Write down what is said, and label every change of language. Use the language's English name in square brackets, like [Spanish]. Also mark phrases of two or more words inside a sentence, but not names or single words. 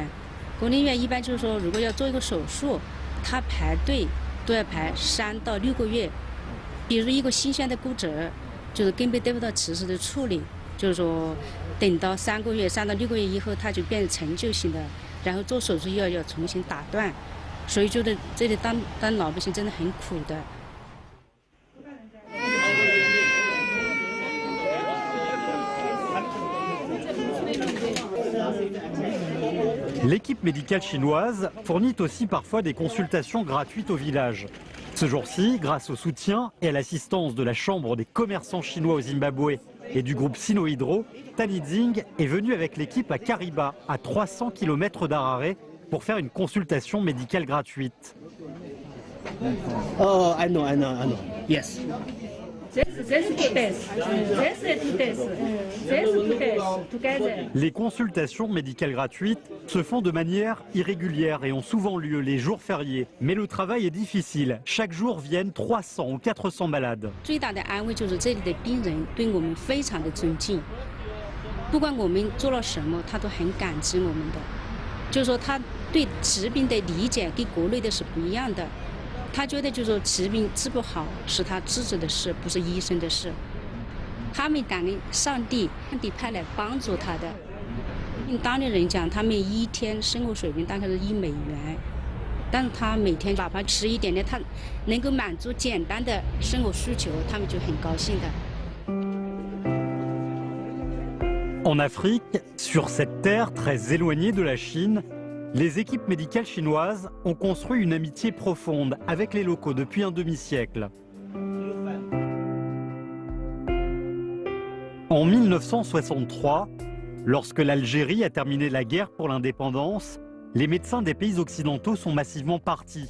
[Chinese] 公立医院一般就是说，如果要做一个手术，他排队都要排3到6个月。比如一个新鲜的骨折，就是根本得不到及时的处理，就是说等到3个月、3到6个月以后，它就变成陈旧性的，然后做手术又要重新打断，所以觉得这里当老百姓真的很苦的。 [French] L'équipe médicale chinoise fournit aussi parfois des consultations gratuites au village. Ce jour-ci, grâce au soutien et à l'assistance de la Chambre des commerçants chinois au Zimbabwe et du groupe Sino-Hydro, Tanizing est venu avec l'équipe à Kariba, à 300 km d'Harare, pour faire une consultation médicale gratuite. [English] Oh, I know. Yes. [French] Les consultations médicales gratuites se font de manière irrégulière et ont souvent lieu les jours fériés. Mais le travail est difficile. Chaque jour viennent 300 ou 400 malades. [Chinese] 最大的安慰就是这里的病人对我们非常的尊敬，不管我们做了什么，他都很感激我们的。就是说他对疾病的理解跟国内的是不一样的。他觉得就是说疾病治不好是他自己的事，不是医生的事。他们感恩上帝派来帮助他的。用当地人讲，他们一天生活水平大概是1美元，但是他每天哪怕吃一点点，他能够满足简单的生活需求，他们就很高兴的。 [French] En Afrique, sur cette terre très éloignée de la Chine, les équipes médicales chinoises ont construit une amitié profonde avec les locaux depuis un demi-siècle. En 1963, lorsque l'Algérie a terminé la guerre pour l'indépendance, les médecins des pays occidentaux sont massivement partis.